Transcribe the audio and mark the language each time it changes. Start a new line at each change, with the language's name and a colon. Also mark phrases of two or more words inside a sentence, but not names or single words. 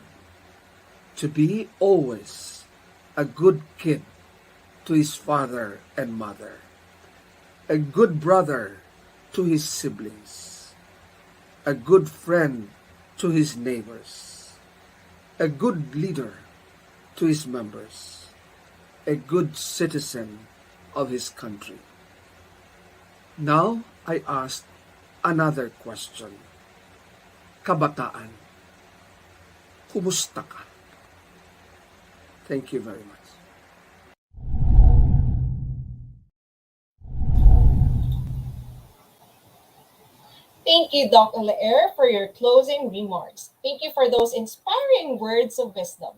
English: To be always a good kid to his father and mother, a good brother to his siblings, a good friend to his neighbors, a good leader to his members, a good citizen of his country. Now I ask another question.
Filipino: Kabataan, kumusta ka?
English: Thank you very much. Thank you, Dr. Laer, for your closing remarks. Thank you for those inspiring words of wisdom.